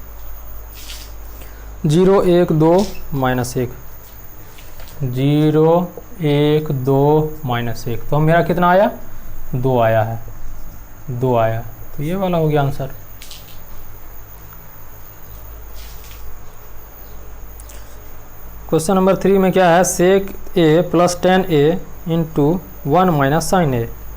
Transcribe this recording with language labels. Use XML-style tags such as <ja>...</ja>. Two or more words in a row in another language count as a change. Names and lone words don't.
<hi>0 1 2 -1, 0 1 2 -1। तो मेरा कितना आया? 2 आया है, 2 आया। तो ये वाला हो गया आंसर।</hi> <en>question number</en> <hi>3 में क्या है?</hi> <en>sec a + tan a into 1 - sin a.</en>